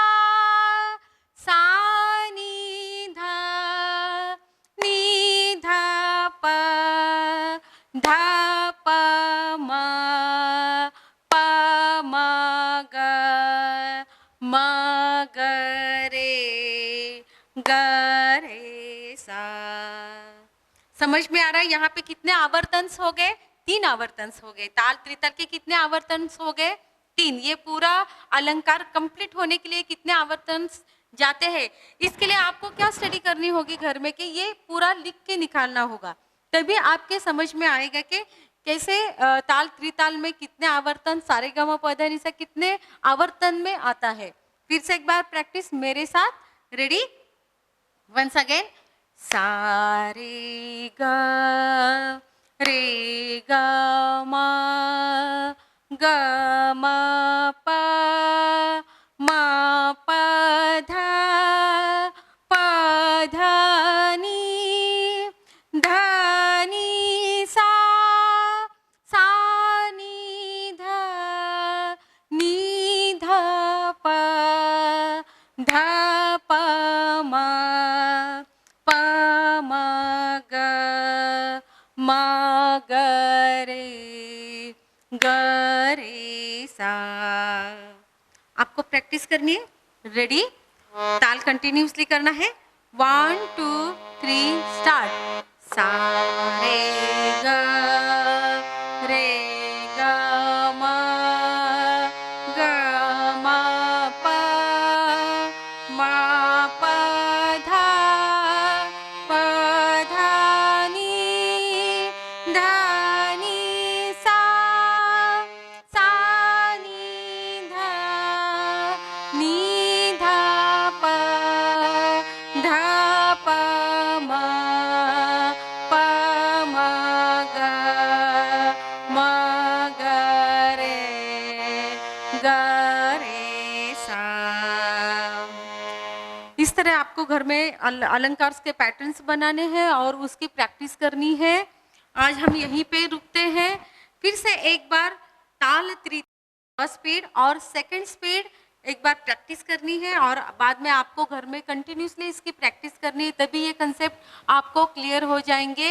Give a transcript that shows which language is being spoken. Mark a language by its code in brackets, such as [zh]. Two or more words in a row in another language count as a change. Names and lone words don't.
[hi] सा नी ध नी ध प ध प म प म ग म ग रे सा। समझ में आ रहा है? यहाँ पे कितने आवर्तंस हो गए? 3 आवर्तंस हो गए। ताल त्रिताल के कितने आवर्तंस हो गए? 3। ये पूरा अलंकार कंप्लीट होने के लिए कितने आवर्तंस जाते हैं? इसके लिए आपको क्या स्टडी करनी होगी घर में कि ये पूरा लिख के निकालना होगा। तभी आपके समझ में आएगा कि कैसे ताल त्रिताल में कितने आवर्तन, सारेगामा पधा निसा कितने आवर्तन में आता है। फिर से एक बार प्रैक्टिस मेरे साथ। रेडी? [en] once again. [hi] सा रे ग म प म प ध प ध नी ध नी सा। सा नी ध नी ध प ध प म प म ग म ग रे सा। आपको प्रैक्टिस करनी है। रेडी? ताल कंटिन्यूसली करना है। 1 2 3 स्टार्ट। सा रे ग रे ग म ग म प म प धा प धा नी धा नी सा सा नी धा नी धा प धा प म प म ग म ग रे सा। इस तरह आपको घर में अलंकार के पैटर्न्स बनाने हैं और उसकी प्रैक्टिस करनी है। आज हम यहीं पे रुकते हैं। फिर से एक बार ताल [en] first speed [hi] और [en] second speed [hi] एक बार प्रैक्टिस करनी है और बाद में आपको घर में कंटिन्यूसली इसकी प्रैक्टिस करनी है, तभी ये कंसेप्ट आपको क्लियर हो जाएंगे।